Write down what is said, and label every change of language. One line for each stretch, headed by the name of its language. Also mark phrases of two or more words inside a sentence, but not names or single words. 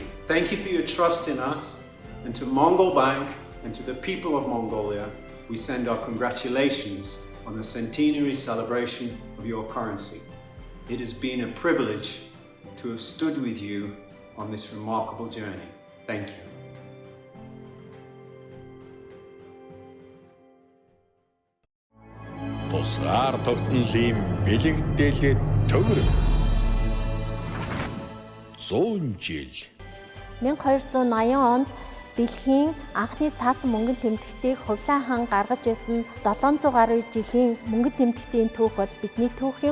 English: Thank you for your trust in us, and to Mongol Bank and to the people of Mongolia, we send our congratulations on the centenary celebration of your currency. It has been a privilege to have stood with you on this remarkable journey. Thank you.
Mongolian: Тусгаар тогтнолын бэлэгдээлээ төгөр 100 жил 1280 онд дэлхийн анхны цаасан мөнгөн тэмдэгтийг Хувлаа хаан гаргаж ирсэн 700 гаруй жилийн мөнгөн тэмдэгтийн түүх бол бидний түүх юм.